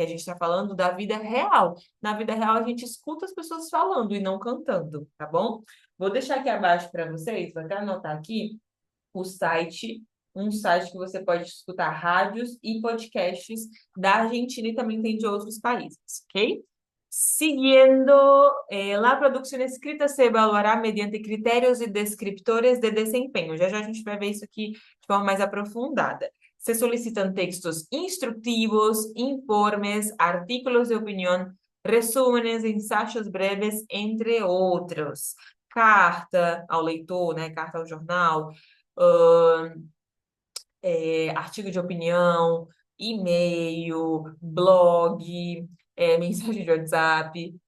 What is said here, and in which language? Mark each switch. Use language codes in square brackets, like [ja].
[pt] Que a gente está falando da vida real. Na vida real, a gente escuta as pessoas falando e não cantando, tá bom? Vou deixar aqui abaixo para vocês, vou até anotar aqui o site, um site que você pode escutar rádios e podcasts da Argentina e também tem de outros países, ok? [es] Siguiendo, la producción escrita se evaluará mediante critérios y descriptores de desempenho. [pt] Já já a gente vai ver isso aqui de forma mais aprofundada. [es] Se solicitan textos instructivos, informes, artículos de opinión, resúmenes, [pt] ensaios breves, entre outros. Carta ao leitor, né? Carta ao jornal, artigo de opinião, e-mail, blog, mensagem de WhatsApp.